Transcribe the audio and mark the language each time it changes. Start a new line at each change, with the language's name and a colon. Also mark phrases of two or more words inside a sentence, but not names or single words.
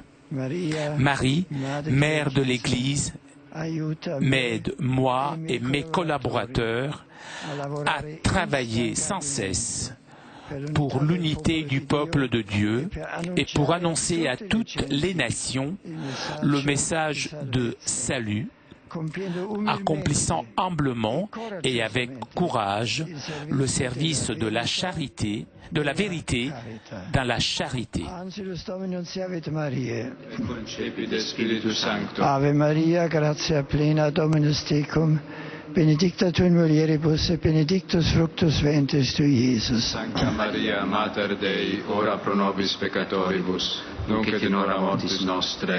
French: Marie, mère de l'Église, m'aide, moi et mes collaborateurs, à travailler sans cesse pour l'unité du peuple de Dieu et pour annoncer à toutes les nations le message de salut, accomplissant humblement et avec courage le service de la charité, de la vérité dans la charité.
Latin: Ave Maria, gratia plena, Dominus tecum, benedicta tu in mulieribus et benedictus fructus ventris tui, Iesus. Sancta Maria, Mater Dei, ora pro nobis peccatoribus, nunc et in hora mortis nostre.